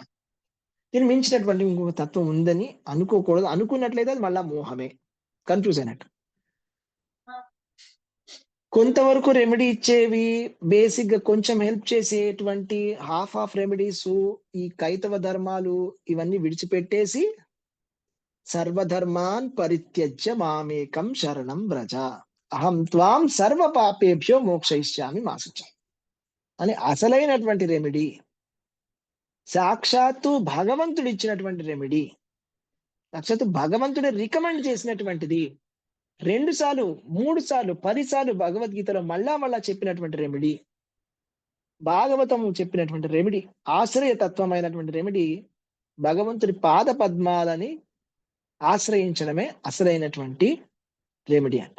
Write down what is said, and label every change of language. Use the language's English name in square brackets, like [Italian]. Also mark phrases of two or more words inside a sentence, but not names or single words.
[Telugu] నేను మించినటువంటి ఇంకొక తత్వం ఉందని అనుకోకూడదు. అనుకున్నట్లయితే అది మళ్ళా మోహమే, కన్ఫ్యూజ్ అయినట్టు. కొంతవరకు రెమెడీ ఇచ్చేవి, బేసిక్ గా కొంచెం హెల్ప్ చేసేటువంటి [English] half of remedies, [Telugu] ఈ కైతవ ధర్మాలు ఇవన్నీ విడిచిపెట్టేసి [Sanskrit] సర్వధర్మాన్ పరిత్యజ్య మామేకం శరణం వ్రజ అహం త్వాం సర్వ పాపేభ్యో మోక్షయిష్యామి మా శుచ [Telugu] అని అసలైనటువంటి రెమెడీ, సాక్షాత్తు భగవంతుడు ఇచ్చినటువంటి రెమెడీ, సాక్షాత్తు భగవంతుడు రికమెండ్ చేసినటువంటిది, 2 సార్లు 3 సార్లు 10 సార్లు భగవద్గీతలో మళ్ళా చెప్పినటువంటి రెమెడీ, భాగవతం చెప్పినటువంటి రెమెడీ, ఆశ్రయతత్వమైనటువంటి రెమెడీ, భగవంతుడి పాద పద్మాలని ఆశ్రయించడమే అసలైనటువంటి రెమెడీ అంటే.